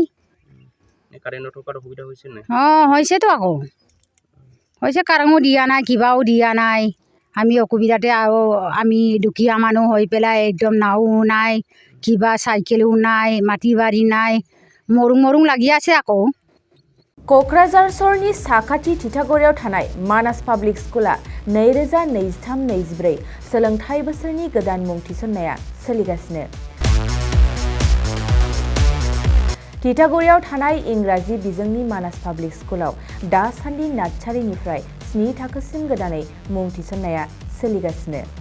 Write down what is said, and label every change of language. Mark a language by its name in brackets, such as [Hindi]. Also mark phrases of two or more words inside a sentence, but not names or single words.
[Assamese] কাৰেণ্ট নথকাৰ অসুবিধা হৈছে নাই হৈছেতো আকৌ হৈছে কাৰেণ্টো দিয়া নাই কিবাও দিয়া নাই আমি অসুবিধাতে আৰু আমি দুখীয়া মানুহ হৈ পেলাই একদম নাও নাই কিবা চাইকেলো নাই মাটি বাৰী নাই মৰো লাগি আছে আকৌ [Bodo] क'क्राझार सहरनि साखाथि थिथागुरियाव थानाय मानास पाब्लिक स्कुला 2023-24 सोलोंथाइ बोसोरनि गोदान मुं थिसननाया सोलिगासिनो थिथागुरियाव थानाय इंराजि बिजोंनि मानास पाब्लिक स्कुलाव दासान्दि नार्सारिनिफ्राय 7 थाखोसिम गोदानै मुं थिसननाया सोलिगासिनो